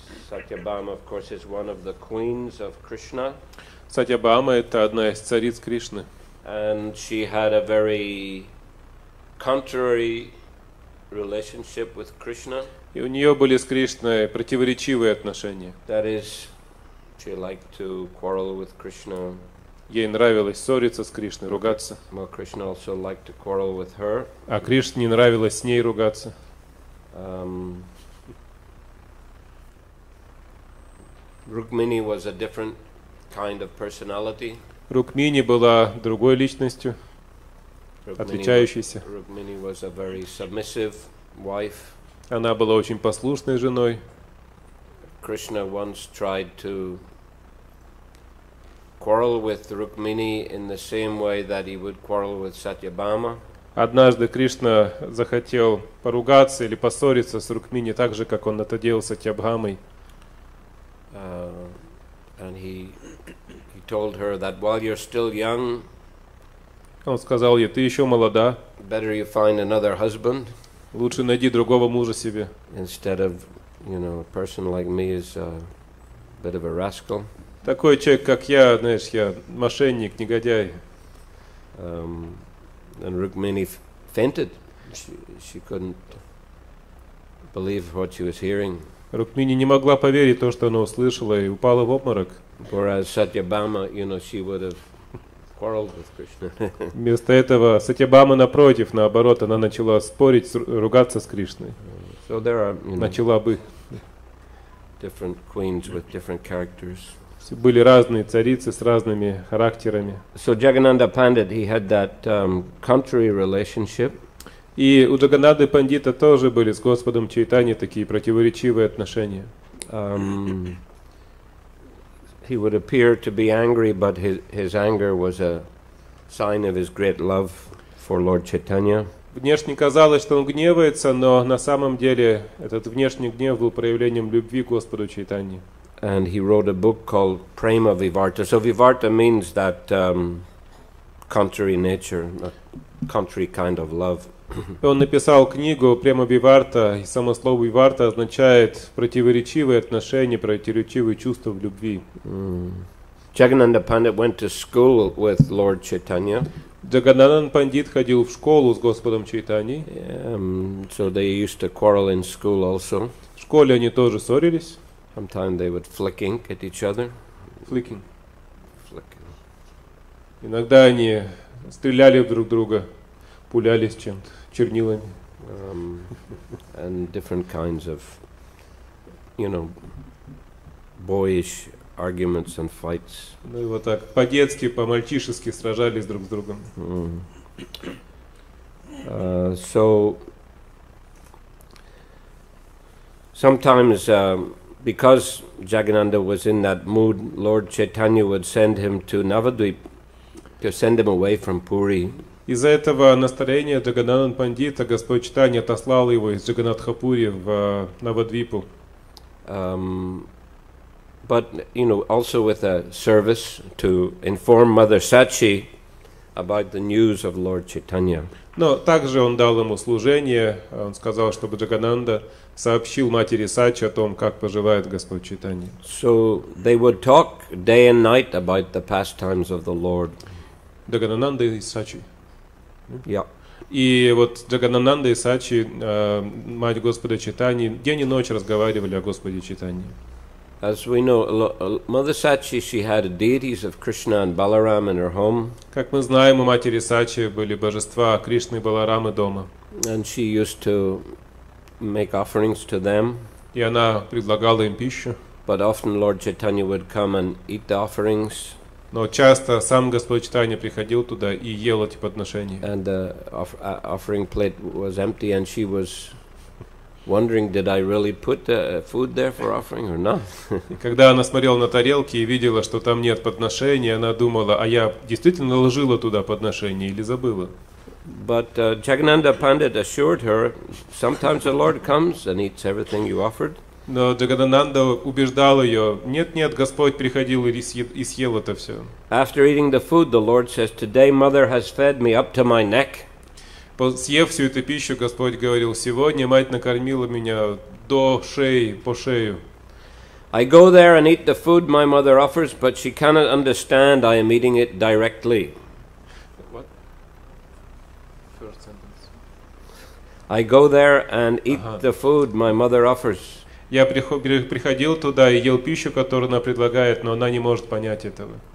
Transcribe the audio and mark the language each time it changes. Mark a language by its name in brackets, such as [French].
[English] Satyabhama, of course, is one of the queens of Krishna. [Russian] Сатьябхама — это одна из цариц Кришны. [English] And she had a very contrary relationship with Krishna. [Russian] И у нее были с Кришной противоречивые отношения. [English] That is, she liked to quarrel with Krishna. [Russian] Ей нравилось ссориться с Кришной, ругаться. [English] Well, Krishna also liked to quarrel with her. [Russian] А Кришне не нравилось с ней ругаться. [English] Rukmini was a different kind of personality. [Russian] Рукмини была другой личностью, отличающейся. [English] Rukmini was a very submissive wife. [Russian] Она была очень послушной женой. [English] Krishna once tried to quarrel with Rukmini in the same way that he would quarrel with Satyabhama. [Russian] Однажды Кришна захотел поругаться или поссориться с Рукмини так же, как он это делал с Сатьябхамой. [English] And he told her that while you're still young, [Russian] Он сказал ей: ты еще молода, [English] better you find another husband. [Russian] Лучше найди другого мужа себе. [English] Instead of, a person like me is a bit of a rascal. [Russian] Такой человек, как я, знаешь, я мошенник, негодяй. [English] And Rukmini fainted. She couldn't believe what she was hearing. [Russian] Рукмини не могла поверить в то, что она услышала, и упала в обморок. [English] Whereas Satyabhama, she would have quarreled with Krishna. [Russian] Вместо этого Сатьябхама, напротив, наоборот, она начала спорить, ругаться с Кришной. [English] So there are, [Russian] начала бы. [English] Different queens with different characters. [Russian] Были разные царицы с разными характерами. [English] So Jagannatha Pandit, he had that contrary relationship. [Russian] И у Джаганнаты Пандита тоже были с Господом Чайтаньей такие противоречивые отношения. [English] He would appear to be angry, but his anger was a sign of his great love for Lord Chaitanya. [Russian] Внешне казалось, что он гневается, но на самом деле этот внешний гнев был проявлением любви к Господу Чайтанье. [English] And he wrote a book called Prema Vivarta. So Vivarta means that contrary nature, contrary kind of love. [Russian] Он написал книгу Према Виварта, и само слово Виварта означает противоречивые отношения, противоречивые чувства в любви. [English] Jagannatha Pandit went to school with Lord Chaitanya. [Russian] Джаганнатha Пандит ходил в школу с Господом Чайтаньей. [English] So they used to quarrel in school also. [Russian] В школе они тоже ссорились. [English] Sometimes they would flick ink at each other. Flicking. [Russian] Иногда они стреляли друг друга, пулялись чем-то, чернилами. [English] And different kinds of, boyish arguments and fights. [Russian] Ну и вот так по-детски, по-мальчишески сражались друг с другом. [English] So sometimes, because Jagannatha was in that mood, Lord Chaitanya would send him to Navadvip to send him away from Puri. [Russian] Из-за этого настроения Джаганнатха Пандита Господь Чайтанья отослал его из Джаганнатхапури в Навадвипу. [English] But also with a service to inform Mother Sachi about the news of Lord Chaitanya. [Russian] Но также он дал ему служение. Он сказал, чтобы Джаганнатха сообщил матери Сачи о том, как поживает Господь Чайтанья. [English] So they would talk day and night about the pastimes of the Lord. [Russian] Джаганнатха и Сачи. Yeah. И вот Джаганнатха и Сачи, мать Господа Чайтаньи, день и ночь разговаривали о Господе Чайтанье. [English] As we know, Mother Sachi, she had deities of Krishna and Balaram in her home. [Russian] Как мы знаем, у матери Сачи были божества Кришны и Баларамы дома. [English] And she used to make offerings to them. [Russian] И она предлагала им пищу. [English] But often Lord Chaitanya would come and eat the offerings. [Russian] Но часто сам Господь Чайтанья приходил туда и ел эти подношения. [English] And the offering plate was empty, and she was wondering, did I really put the food there for offering or not? [Russian] Когда она смотрела на тарелки и видела, что там нет подношений, она думала, а я действительно наложила туда подношение или забыла? [English] But Jagannatha Pandit assured her, sometimes the Lord comes and eats everything you offered. [Russian] Но Джаганнатха убеждал ее, нет, Господь приходил и съел это все. [English] After eating the food, the Lord says, today Mother has fed me up to my neck. [Russian] Съев всю эту пищу, Господь говорил: сегодня мать накормила меня до шеи, по шею. [English] I go there and eat the food my mother offers, but she cannot understand I am eating it directly. What? First sentence. I go there and eat the food my mother offers. [Russian] Я приходил туда и ел пищу, которую она предлагает, но она не может понять этого.